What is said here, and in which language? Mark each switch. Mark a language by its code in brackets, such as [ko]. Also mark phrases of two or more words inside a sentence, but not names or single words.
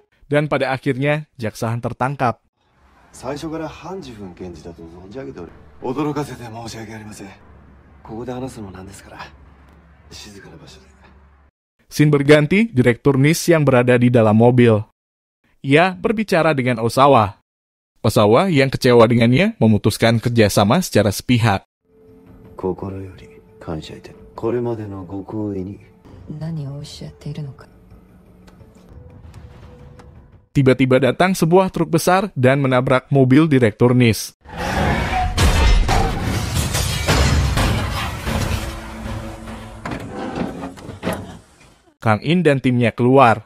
[id] Dan pada akhirnya, jaksa Han tertangkap. [ja] 最初からハンジフン検事だと存じ上げており、驚かせて申し訳ありません。ここで話すのもなんですから、静かな場所で。 [id] Scene berganti, Direktur NIS yang berada di dalam mobil. Ia berbicara dengan Osawa. Osawa yang kecewa dengannya memutuskan kerjasama secara sepihak. [ja] 心より感謝いた。これまでのご厚意に。何をおっしゃっているのか。 [id] Tiba-tiba datang sebuah truk besar dan menabrak mobil Direktur NIS. Kang In dan timnya keluar.